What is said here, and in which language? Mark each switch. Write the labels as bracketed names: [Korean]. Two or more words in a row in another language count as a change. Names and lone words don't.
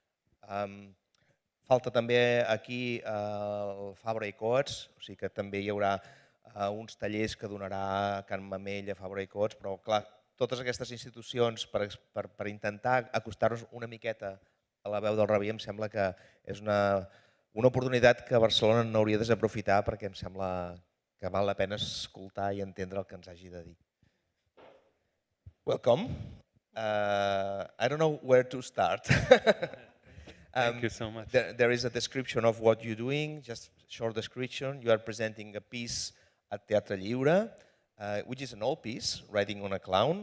[Catalan] Falta també aquí el Fabra i Coats, o sigui que també hi haurà uns tallers que donarà Can Mamell a Fabra i Coats, però clar, totes aquestes institucions per intentar acostar-nos una miqueta a la veu del Rabih em sembla que és una oportunitat que Barcelona no hauria de desaprofitar perquè em sembla que val la pena escoltar i entendre el que ens hagi de dir. [English] Welcome. I don't know where to start. Thank you so much. There is a description of what you're doing, just a short description. You are presenting a piece at Teatre Lliure, which is an old piece, Riding on a Clown.